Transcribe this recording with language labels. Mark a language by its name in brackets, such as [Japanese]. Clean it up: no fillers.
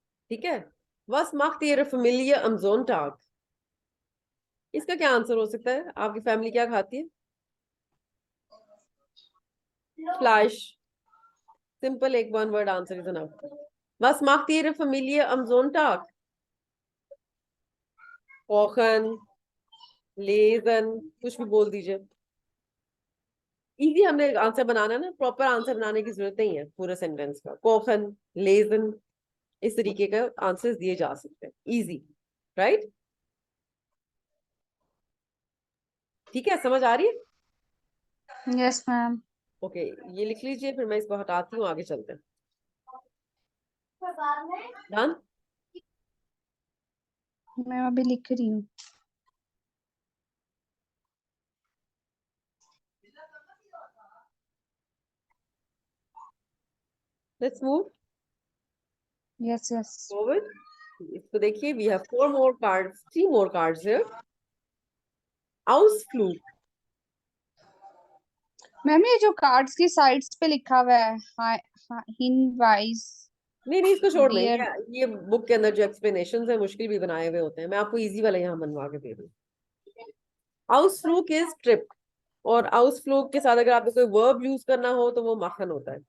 [Hindi] ठीक है, [German] was macht ihre Familie am Sonntag? [Hindi] इसका क्या आंसर हो सकता है? आपकी फैमिली क्या खाती है? [German] Fleisch. [English] Simple, एक one word answer is enough. [German] Was macht Ihre Familie am Sonntag? Kochen, lesen, [Hindi] कुछ भी बोल दीजिए. इजी हमने आंसर बनाना ना, प्रॉपर आंसर बनाने की जरूरत नहीं है पूरे सेंटेंस का. कोखन, लेजन, इस तरीके का आंसर्स दिए जा सकते हैं. Easy, right? ठीक है, समझ आ रही है? [English] Yes ma'am. [Hindi] ओके, ये लिख लीजिए, फिर मैं इसको हटाती हूँ, आगे चलते हैं. [English] Done? [Hindi] मैं अभी लिख रही हूँ. [English] Let's move yes yes. Forward. [Hindi] इसको देखिए, [English] We have 4 more cards, 3 more cards here. [German] Ausflug. [Hindi] Ma'am ये जो कार्ड्स की साइड्स पे लिखा हुआ है हिनवाइज नहीं, इसको छोड़ दें. [English] Dear. [Hindi] ये बुक के अंदर जो एक्सप्लेनेशन है मुश्किल भी बनाए हुए होते हैं. मैं आपको इजी वाला यहाँ बनवा के दे रही हूँ. Ausflug इज ट्रिप, और आउसफ्लूग के साथ अगर आपको कोई वर्ब यूज करना हो तो वो माखन होता है.